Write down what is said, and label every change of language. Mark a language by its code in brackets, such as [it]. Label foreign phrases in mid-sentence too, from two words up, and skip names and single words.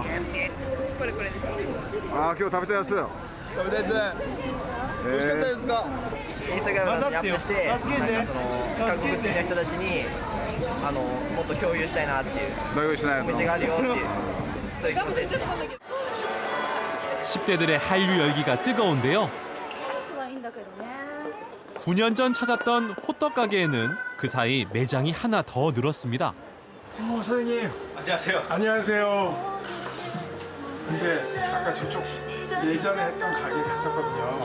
[ja] これです。今日食べたやつ。食べたやつ。美味しかったですか。インスタグラムにアップして、なんかその韓国好きな人たちにもっと共有したいなっていう。同意しないの。お店があるよっていうそういう気持ちですね。 [ko] 10대들의 한류 열기가 뜨거운데요. 9년 전 찾았던 호떡 가게에는 그 사이 매장이 하나 더 늘었습니다. 사장님. 안녕하세요. 안녕하세요. 근데 아까 저쪽 예전에 했던 가게 갔었거든요.